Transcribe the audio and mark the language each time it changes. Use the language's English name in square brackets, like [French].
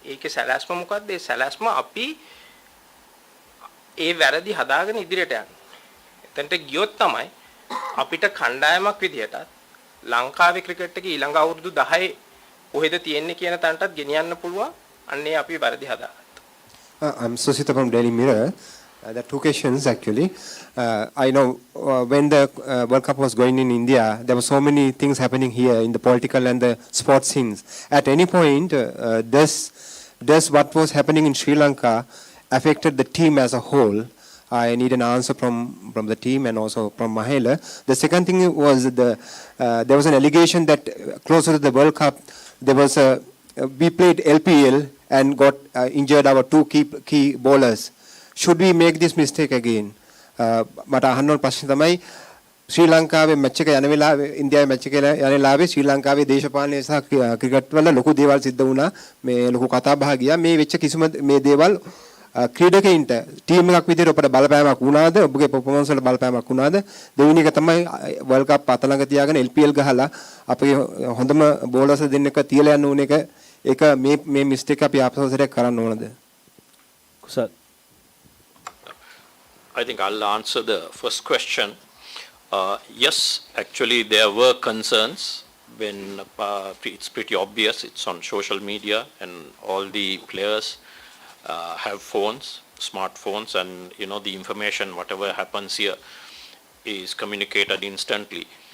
[Sinhala] ඒකේ සැලැස්ම මොකද්ද? ඒ සැලැස්ම අපි ඒ වැරදි හදාගෙන ඉදිරියට යන්න. එතනට ගියොත් තමයි අපිට කණ්ඩායමක් විදියට ලංකාවේ ක්‍රිකට් එකේ ඊළඟ අවුරුදු 10 කොහෙද තියෙන්නේ කියන තැනටත් ගෙනියන්න පුළුවන්. අන්නේ අපි වැරදි හදාගත්තා. [English] I'm Susita from Daily Mirror. There are two questions actually. I know when the World Cup was going in India, there were so many things happening here in the political and the sports scenes. At any point, does what was happening in Sri Lanka affected the team as a whole? I need an answer from the team and also from Mahela. The second thing was there was an allegation that closer to the World Cup, there was we played LPL and got injured our two key bowlers. Should we make this mistake again? [Sinhala] මට අහන්න ඕන ප්‍රශ්නේ තමයි ශ්‍රී ලංකාවේ match එක යන වෙලාවේ ඉන්දියාවේ මැච් එක යන වෙලාවේ ශ්‍රී ලංකාවේ දේශපාලනය සහ ක්‍රිකට් වල ලොකු දේවල් සිද්ධ වුණා. මේ ලොකු කතා බහ ගියා. මේ වෙච්ච කිසිම මේ දේවල් ක්‍රීඩකයින්ට ටීම් එකක් විදිහට ඔබට බලපෑමක් වුණාද? ඔබගේ පර්ෆෝමන්ස් වල බලපෑමක් වුණාද? දෙවෙනි එක තමයි වර්ල්ඩ් කප් අත ළඟ තියාගෙන LPL ගහලා අපේ හොඳම බෝලර්ස් දෙන්නෙක් තියලා යන්න ඕන එක ඒක මේ මිස්ටේක් අපි ආපස්සට කරන්න ඕනද? කුසල් [English] I think I'll answer the first question. Yes, actually there were concerns when it's pretty obvious. It's on social media and all the players have phones, smartphones, and the information, whatever happens here is communicated instantly.